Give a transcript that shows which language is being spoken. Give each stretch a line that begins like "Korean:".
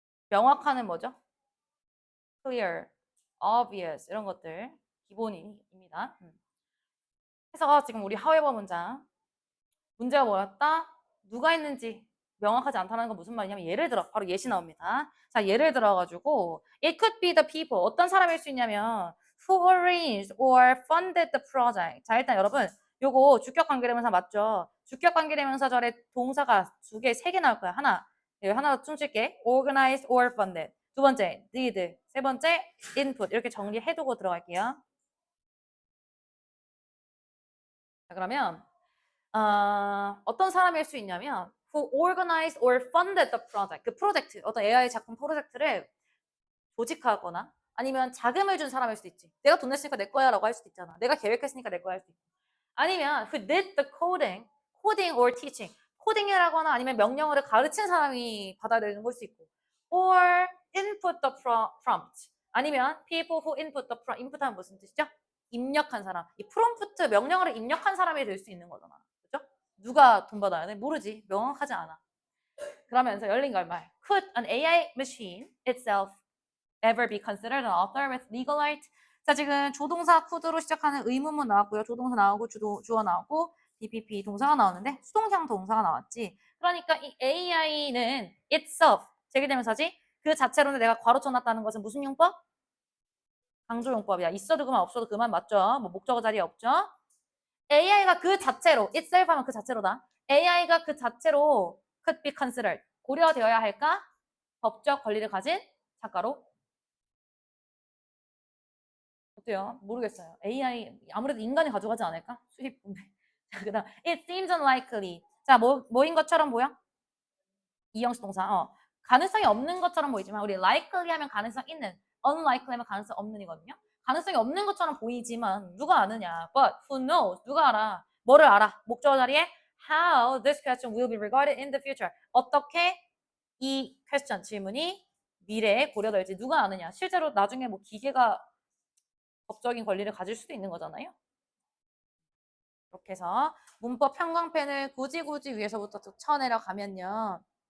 Korean: 명확한은 뭐죠? clear, obvious 이런 것들 기본입니다. 그래서 지금 우리 하웨버 문장 문제가 뭐였다? 누가 했는지 명확하지 않다는 건 무슨 말이냐면 예를 들어 바로 예시 나옵니다. 자, 예를 들어가지고
English: it could be the people
Korean: 어떤 사람일 수 있냐면
English: who arranged or funded the project.
Korean: 자, 일단 여러분 요거 주격 관계대명사 맞죠? 주격 관계대명사절에 동사가 두 개, 세 개 나올 거야. 하나, 하나 더 춤출게.
English: organize or funded.
Korean: 두 번째, did. 세 번째, input. 이렇게 정리해두고 들어갈게요. 자, 그러면 어떤 사람일 수 있냐면
English: who organized or funded the project.
Korean: 그 프로젝트, 어떤 AI 작품 프로젝트를 조직하거나 아니면 자금을 준 사람일 수도 있지. 내가 돈 냈으니까 내 거야 라고 할 수도 있잖아. 내가 계획했으니까 내 거야 할 수도 있고. 아니면
English: who did the coding, coding or teaching.
Korean: 코딩이라거나 아니면 명령어를 가르친 사람이 받아들이는 걸 수 있고.
English: or input the prompt.
Korean: 아니면
English: people who input the prompt.
Korean: input 하면 무슨 뜻이죠? 입력한 사람. 이 프롬프트 명령어를 입력한 사람이 될 수 있는 거잖아. 그죠? 누가 돈 받아야 돼? 모르지. 명확하지 않아. 그러면서 열린 결말.
English: Could an AI machine itself ever be considered an author with legal right?
Korean: 자, 지금 조동사 could로 시작하는 의문문 나왔고요. 조동사 나오고 주어 나오고 DPP 동사가 나왔는데 수동형 동사가 나왔지. 그러니까 이 AI는 itself 제기되면서지 그 자체로는 내가 괄호쳐놨다는 것은 무슨 용법? 강조용법이야. 있어도 그만 없어도 그만 맞죠? 뭐 목적어 자리에 없죠? AI가 그 자체로 itself 하면 그 자체로다. AI가 그 자체로
English: could be considered
Korean: 고려되어야 할까? 법적 권리를 가진 작가로 어때요? 모르겠어요. AI 아무래도 인간이 가져가지 않을까? 수입 분배. 자, 그다음
English: it seems unlikely.
Korean: 자, 뭐인 것처럼 보여? 이형식 동사. 가능성이 없는 것처럼 보이지만 우리 likely 하면 가능성 있는, unlikely 하면 가능성 없는이거든요. 가능성이 없는 것처럼 보이지만 누가 아느냐?
English: But who knows?
Korean: 누가 알아? 뭐를 알아? 목적어 자리에
English: how this question will be regarded in the future.
Korean: 어떻게 이 question 질문이 미래에 고려될지 누가 아느냐? 실제로 나중에 뭐 기계가 법적인 권리를 가질 수도 있는 거잖아요. 이렇게 해서 문법 형광펜을 굳이 위에서부터 쭉 쳐내려 가면요.